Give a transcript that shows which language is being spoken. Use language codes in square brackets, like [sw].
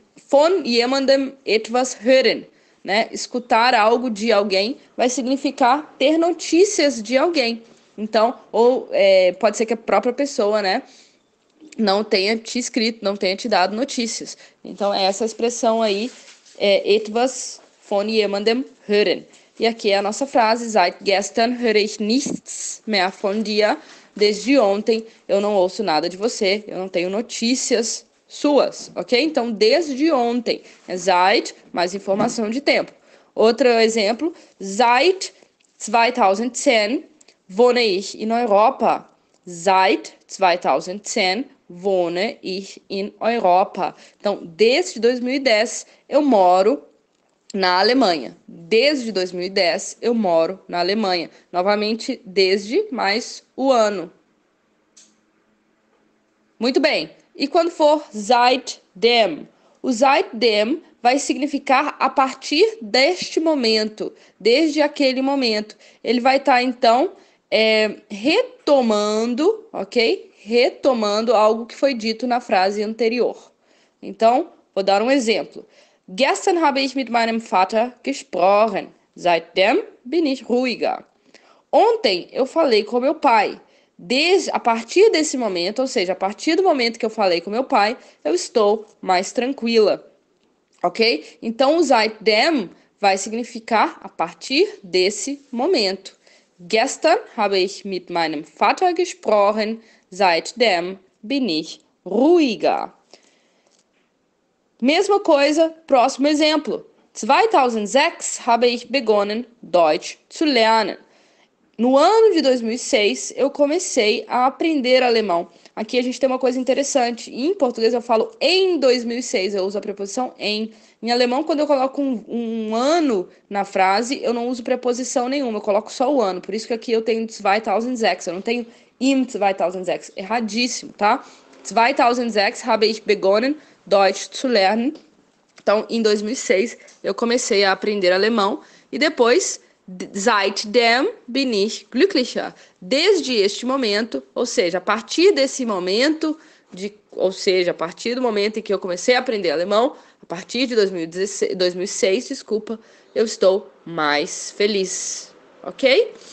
[de] Von jemandem etwas hören. [pt] Né? Escutar algo de alguém vai significar ter notícias de alguém. Então, pode ser que a própria pessoa, né, não tenha te escrito, não tenha te dado notícias. Então, essa expressão aí é [de] etwas von jemandem hören. [pt] E aqui é a nossa frase, [de] seit gestern höre ich nichts mehr von dir. [pt] Desde ontem eu não ouço nada de você, eu não tenho notícias suas, ok? Então, desde ontem, é seit mais informação de tempo. Outro exemplo, [de] seit 2010 wohne ich in Europa. Seit 2010 wohne ich in Europa. [pt] Então, desde 2010 eu moro na Alemanha. Desde 2010 eu moro na Alemanha. Novamente, desde mais o ano. Muito bem. E quando for seitdem? O seitdem vai significar a partir deste momento, desde aquele momento. Ele vai estar, então, retomando, ok? Retomando algo que foi dito na frase anterior. Então, vou dar um exemplo. [de] Gestern habe ich mit meinem Vater gesprochen. Seitdem bin ich ruhiger. [pt] Ontem eu falei com meu pai. A partir desse momento, ou seja, a partir do momento que eu falei com meu pai, eu estou mais tranquila, ok? Então, o seitdem vai significar a partir desse momento. [de] Gestern habe ich mit meinem Vater gesprochen, seitdem bin ich ruhiger. [pt] Mesma coisa, próximo exemplo. [de] 2006 habe ich begonnen, Deutsch zu lernen. [pt] No ano de 2006, eu comecei a aprender alemão. Aqui a gente tem uma coisa interessante. Em português eu falo em 2006, eu uso a preposição em. Em alemão, quando eu coloco um ano na frase, eu não uso preposição nenhuma, eu coloco só o ano. Por isso que aqui eu tenho 2006, eu não tenho im 2006. Erradíssimo, tá? [de] 2006 habe ich begonnen, Deutsch zu lernen. [pt] Então, em 2006, eu comecei a aprender alemão e depois, [de] seitdem bin ich glücklicher. [pt] Desde este momento, ou seja, a partir desse momento, a partir do momento em que eu comecei a aprender alemão, a partir de 2006, desculpa, eu estou mais feliz, ok?